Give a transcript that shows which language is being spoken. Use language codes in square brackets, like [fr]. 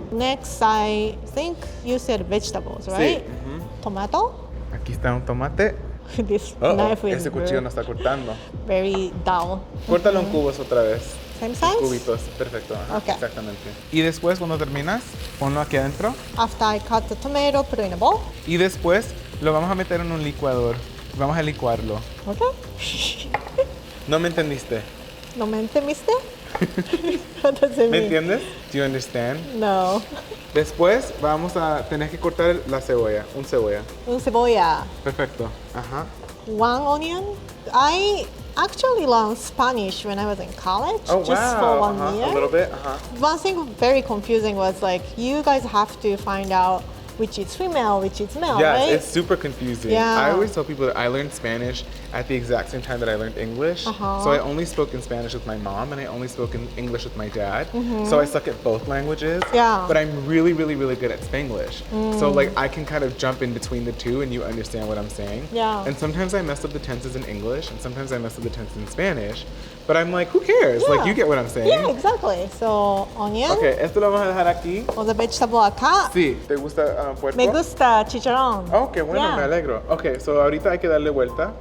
[en] Next, I think you said vegetables, right? [es] Sí. Ujú. [en] Tomato. [es] Aquí está un tomate. [en] This Oh, knife is [es] ese cuchillo no está cortando. [en] very dull. [es] Córtalo en cubos otra vez. [en] Same size? [es] Cubitos. Perfecto. Ajá, [en] Ok. [es] exactamente. Y después, cuando terminas, ponlo aquí adentro. After I cut the tomato, put it in a bowl. Y después lo vamos a meter en un licuador. Vamos a licuarlo. [en] Okay. [es] ¿No me entendiste? No me entendiste? [en] What does it [es] ¿Me [en] mean? entiendes? Do you understand? No. [es] Después vamos a tener que cortar la cebolla, un cebolla. Un cebolla. Perfecto. Ajá. [en] One onion. I actually learned Spanish when I was in college, Oh, just wow. for 1 Ajá, year. a little bit. Ajá. One thing very confusing was like you guys have to find out which is female, which is male, Yes, right? it's super confusing. Yeah. I always tell people that I learned Spanish at the exact same time that I learned English. Uh-huh. So I only spoke in Spanish with my mom and I only spoke in English with my dad. So I suck at both languages. Yeah. But I'm really, really, really good at Spanglish. So like I can kind of jump in between the two and you understand what I'm saying. Yeah. And sometimes I mess up the tenses in English and sometimes I mess up the tenses in Spanish. But I'm like, who cares? Like Yeah. you get what I'm saying. Yeah, exactly. So onion. [es] Okay, esto lo vamos a dejar aquí. [en] O the vegetable acá. [es] Sí, ¿te gusta puerco? Me gusta chicharrón. Oh, qué bueno, [en] Yeah. [es] me alegro. Ok, so ahorita hay que darle vuelta